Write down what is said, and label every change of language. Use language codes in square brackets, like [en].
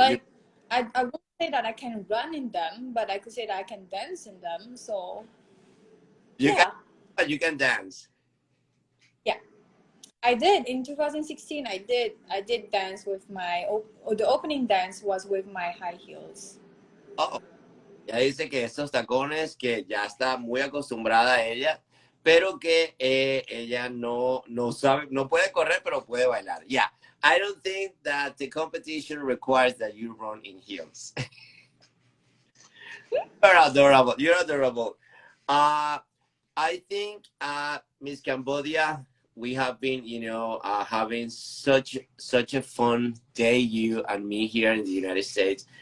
[en] Like, I won't say that I can run in them, but I could say that I can dance in them. So, you yeah. you can dance. Yeah. I did in 2016. I did dance with my the opening dance was with my high heels. Uh-oh. [es] Ya dice que esos tacones que ya está muy acostumbrada a ella, pero que ella no sabe, no puede correr, pero puede bailar. [en] Yeah, I don't think that the competition requires that you run in heels. You're adorable. You're adorable. I think, Miss Cambodia, we have been, having such a fun day, you and me here in the United States.